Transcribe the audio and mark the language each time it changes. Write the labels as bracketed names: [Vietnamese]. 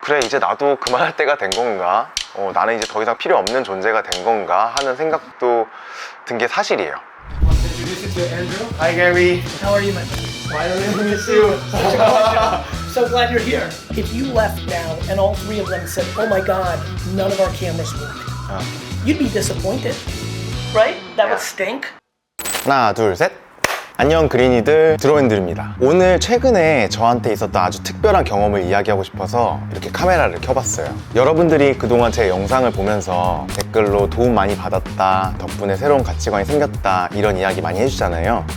[Korean] 그래 이제 나도 그만할 때가 된 건가, 나는 이제 더 이상 필요 없는 존재가 된 건가 하는 생각도 든 게 사실이에요. [English] Introduce you to Andrew. Hi Gary. How are you, my friend? Finally, to meet you. So glad you're here. If you left now and all three of them said, "Oh my God, none of our cameras work," you'd be disappointed, right? That would stink. [Korean] 하나 둘 셋. 안녕 그린이들, 드로앤들입니다. 오늘 최근에 저한테 있었던 아주 특별한 경험을 이야기하고 싶어서 이렇게 카메라를 켜봤어요. 여러분들이 그동안 제 영상을 보면서 댓글로 도움 많이 받았다, 덕분에 새로운 가치관이 생겼다, 이런 이야기 많이 해주잖아요.